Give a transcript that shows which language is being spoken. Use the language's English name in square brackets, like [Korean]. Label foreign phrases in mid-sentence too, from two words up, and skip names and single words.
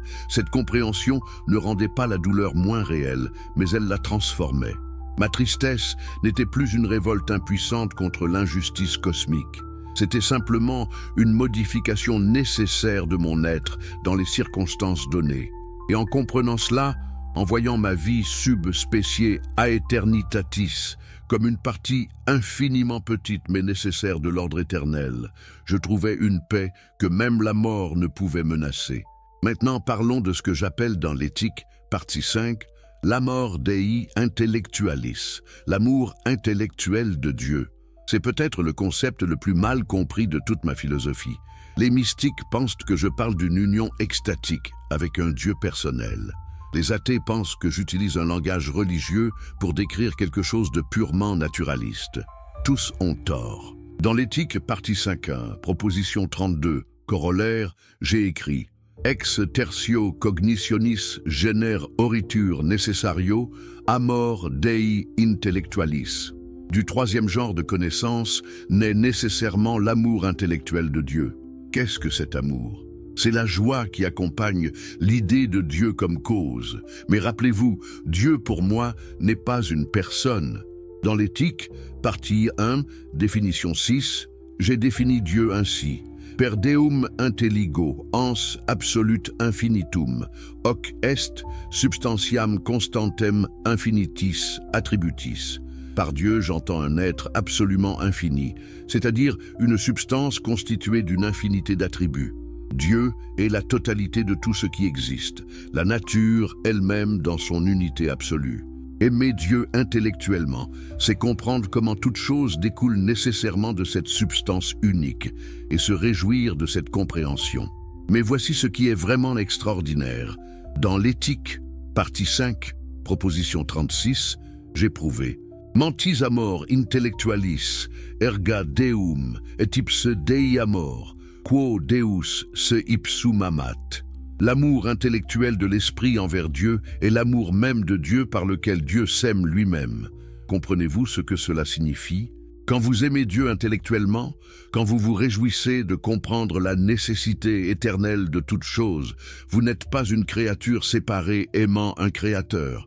[French] Cette compréhension ne rendait pas la douleur moins réelle, mais elle la transformait. Ma tristesse n'était plus une révolte impuissante contre l'injustice cosmique. C'était simplement une modification nécessaire de mon être dans les circonstances données. Et en comprenant cela, en voyant ma vie [Latin] sub specie aeternitatis [French] comme une partie infiniment petite mais nécessaire de l'ordre éternel, je trouvais une paix que même la mort ne pouvait menacer. Maintenant parlons de ce que j'appelle dans l'Éthique, partie 5, [Latin] l'amor Dei intellectualis, [French] l'amour intellectuel de Dieu. C'est peut-être le concept le plus mal compris de toute ma philosophie. Les mystiques pensent que je parle d'une union extatique avec un Dieu personnel. Les athées pensent que j'utilise un langage religieux pour décrire quelque chose de purement naturaliste. Tous ont tort. Dans l'éthique, partie 5.1, proposition 32, corollaire, j'ai écrit « [Latin] Ex tertio cognitionis gener oritur necessario, amor Dei intellectualis ». [French] Du troisième genre de connaissance naît nécessairement l'amour intellectuel de Dieu. Qu'est-ce que cet amour ? C'est la joie qui accompagne l'idée de Dieu comme cause. Mais rappelez-vous, Dieu pour moi n'est pas une personne. Dans l'éthique, partie 1, définition 6, j'ai défini Dieu ainsi. [Latin] Per Deum intelligo, ans absolute infinitum, hoc est substantiam constantem infinitis attributis. [French] Par Dieu, j'entends un être absolument infini, c'est-à-dire une substance constituée d'une infinité d'attributs. Dieu est la totalité de tout ce qui existe, la nature elle-même dans son unité absolue. Aimer Dieu intellectuellement, c'est comprendre comment toute chose découle nécessairement de cette substance unique et se réjouir de cette compréhension. Mais voici ce qui est vraiment extraordinaire. Dans l'éthique, partie 5, proposition 36, j'ai prouvé [Latin] Mentis amor intellectualis, erga Deum, et ipse Dei amor, quo Deus se ipsum amat. [French] L'amour intellectuel de l'esprit envers Dieu est l'amour même de Dieu par lequel Dieu s'aime lui-même. Comprenez-vous ce que cela signifie? Quand vous aimez Dieu intellectuellement, quand vous vous réjouissez de comprendre la nécessité éternelle de toute chose, vous n'êtes pas une créature séparée aimant un créateur.